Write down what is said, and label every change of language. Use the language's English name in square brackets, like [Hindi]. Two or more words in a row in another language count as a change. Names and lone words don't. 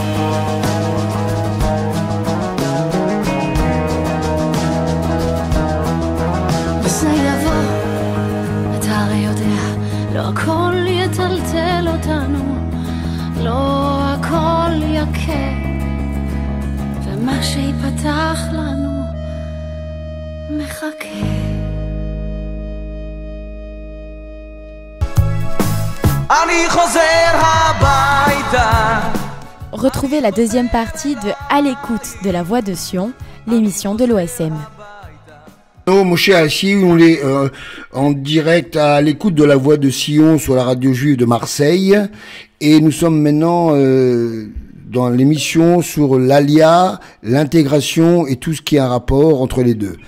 [Hebrew] וזה יבוא, אתה הרי יודע, לא הכל יטלטל אותנו, לא הכל יקה, ומה שיפתח לנו מחכה. אני חוזר הביתה. [French] Retrouvez la deuxième partie de À l'écoute de la Voix de Sion, l'émission de l'OSM. Moshe Assi, on est en direct à l'écoute de la Voix de Sion sur la radio juive de Marseille, et nous sommes maintenant dans l'émission sur l'ALIA, l'intégration et tout ce qui est un rapport entre les deux.